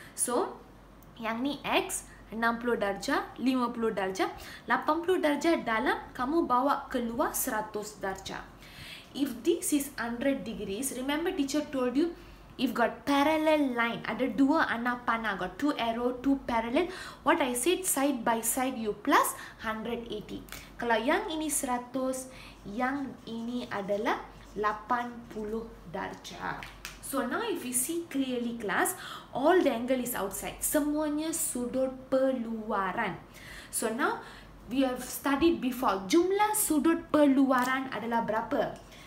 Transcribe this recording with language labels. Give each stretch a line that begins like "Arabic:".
Malay: So yang ni x, 60 darjah, 50 darjah, 80 darjah dalam, kamu bawa keluar 100 darjah.
English: If this is 100 degrees, remember teacher told you, if got parallel line,
Malay: ada dua anak panah,
English: got 2 arrow, 2 parallel, what I said, side by side you plus 180.
Malay: Kalau yang ini 100, yang ini adalah 80 darjah.
English: So now if you see clearly class, all the angle is outside.
Malay: Semuanya sudut peluaran.
English: So now we have studied before.
Malay: Jumlah sudut peluaran adalah berapa?